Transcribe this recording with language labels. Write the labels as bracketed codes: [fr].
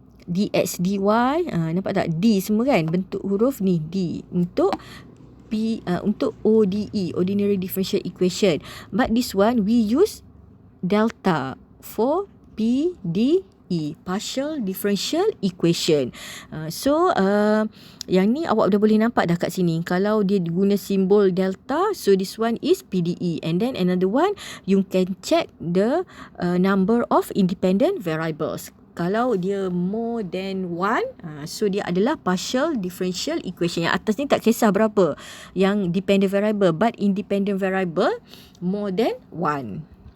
[ms] dx dy, nampak tak D semua kan, bentuk huruf ni D untuk untuk ODE, ordinary differential equation. [en] But this one we use delta for PDE, partial differential equation. [ms] So yang ni awak dah boleh nampak dah kat sini. Kalau dia guna simbol delta, [en] so this one is PDE. And then another one, you can check the number of independent variables. [ms] Kalau dia [en] more than one, so [ms] dia adalah [en] partial differential equation. [ms] Yang atas ni tak kisah berapa yang [en] dependent variable, but independent variable more than one.